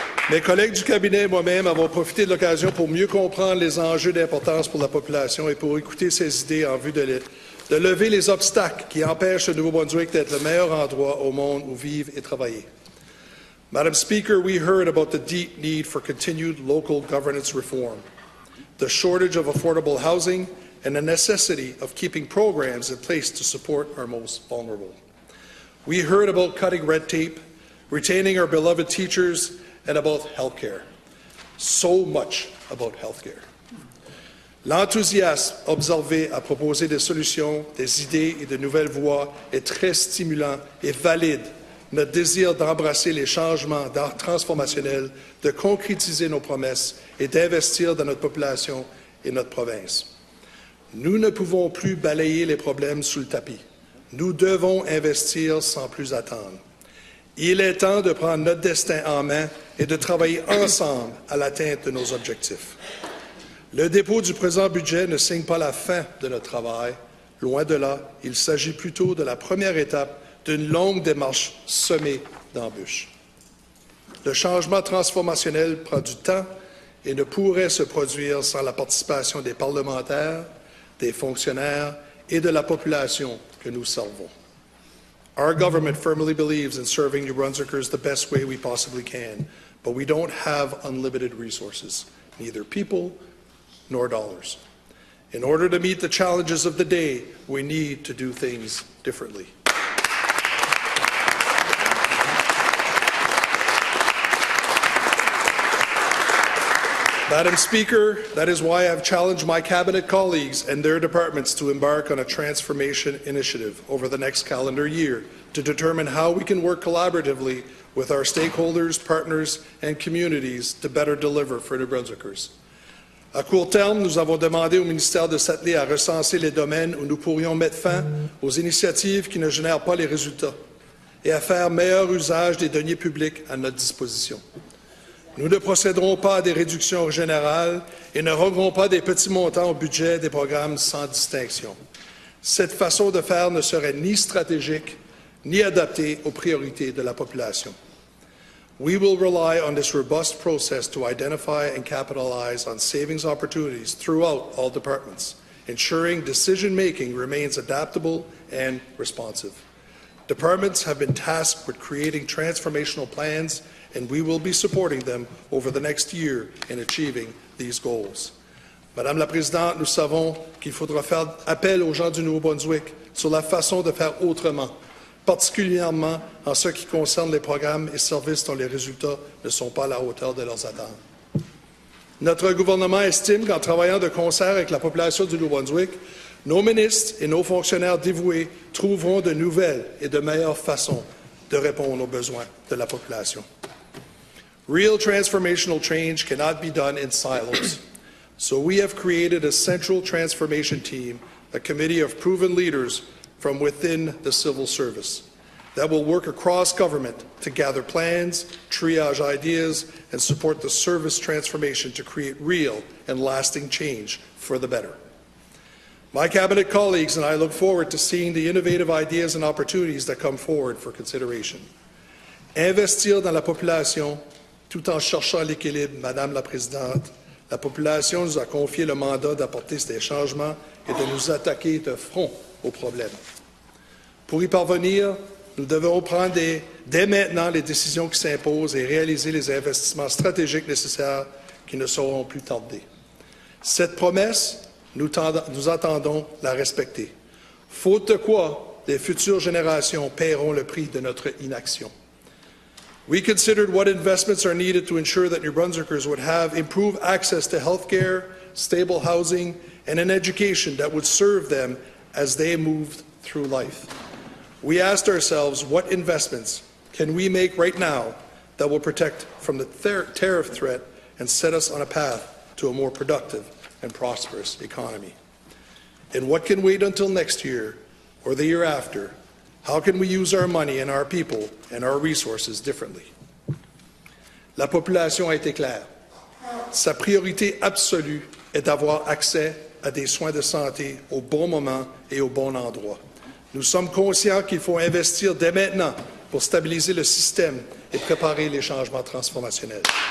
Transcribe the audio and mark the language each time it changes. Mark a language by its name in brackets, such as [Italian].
[French] Mes collègues du cabinet et moi-même avons profité de l'occasion pour mieux comprendre les enjeux d'importance pour la population et pour écouter ces idées en vue de lever les obstacles qui empêchent le Nouveau-Brunswick d'être le meilleur endroit au monde où vivre et travailler. [English] Madam Speaker, we heard about the deep need for continued local governance reform, the shortage of affordable housing, and the necessity of keeping programs in place to support our most vulnerable. We heard about cutting red tape, retaining our beloved teachers, and about healthcare. So much about healthcare. [French] L'enthousiasme observé à proposer des solutions, des idées et de nouvelles voies est très stimulant et valide notre désir d'embrasser les changements transformationnels, de concrétiser nos promesses et d'investir dans notre population et notre province. Nous ne pouvons plus balayer les problèmes sous le tapis. Nous devons investir sans plus attendre. Il est temps de prendre notre destin en main et de travailler ensemble à l'atteinte de nos objectifs. Le dépôt du présent budget ne signe pas la fin de notre travail. Loin de là, il s'agit plutôt de la première étape d'une longue démarche semée d'embûches. Le changement transformationnel prend du temps et ne pourrait se produire sans la participation des parlementaires, des fonctionnaires et de la population que nous servons. [English] Our government firmly believes in serving New Brunswickers the best way we possibly can, but we don't have unlimited resources, neither people nor dollars. In order to meet the challenges of the day, we need to do things differently. Madam Speaker, that is why I have challenged my Cabinet colleagues and their departments to embark on a transformation initiative over the next calendar year to determine how we can work collaboratively with our stakeholders, partners and communities to better deliver for New Brunswickers. [French] À court terme, nous avons demandé au ministère de s'atteler à recenser les domaines où nous pourrions mettre fin aux initiatives qui ne génèrent pas les résultats et à faire meilleur usage des deniers publics à notre disposition. Nous ne procéderons pas à des réductions générales et ne roguerons pas des petits montants au budget des programmes sans distinction. Cette façon de faire ne serait ni stratégique ni adaptée aux priorités de la population. [English] We will rely on this robust process to identify and capitalize on savings opportunities throughout all departments, ensuring decision-making remains adaptable and responsive. Departments have been tasked with creating transformational plans, and we will be supporting them over the next year in achieving these goals. [French] Madame la Présidente, nous savons qu'il faudra faire appel aux gens du Nouveau-Brunswick sur la façon de faire autrement, particulièrement en ce qui concerne les programmes et services dont les résultats ne sont pas à la hauteur de leurs attentes. Notre gouvernement estime qu'en travaillant de concert avec la population du Nouveau-Brunswick, nos ministres et nos fonctionnaires dévoués trouveront de nouvelles et de meilleures façons de répondre aux besoins de la population. [English] Real transformational change cannot be done in silos. So we have created a central transformation team, a committee of proven leaders from within the civil service that will work across government to gather plans, triage ideas, and support the service transformation to create real and lasting change for the better. My Cabinet colleagues and I look forward to seeing the innovative ideas and opportunities that come forward for consideration. [French] Investir dans la population tout en cherchant l'équilibre, Madame la Présidente, la population nous a confié le mandat d'apporter ces changements et de nous attaquer de front aux problèmes. Pour y parvenir, nous devrons prendre dès maintenant les décisions qui s'imposent et réaliser les investissements stratégiques nécessaires qui ne sauront plus tarder. Cette promesse, nous entendons la respecter. Faute de quoi, les futures générations paieront le prix de notre inaction. [English] We considered what investments are needed to ensure that New Brunswickers would have improved access to health care, stable housing, and an education that would serve them as they moved through life. We asked ourselves, what investments can we make right now that will protect from the tariff threat and set us on a path to a more productive and prosperous economy? And what can wait until next year or the year after? How can we use our money and our people and our resources differently? [French] La population a été claire. Sa priorité absolue est d'avoir accès à des soins de santé au bon moment et au bon endroit. Nous sommes conscients qu'il faut investir dès maintenant pour stabiliser le système et préparer les changements transformationnels.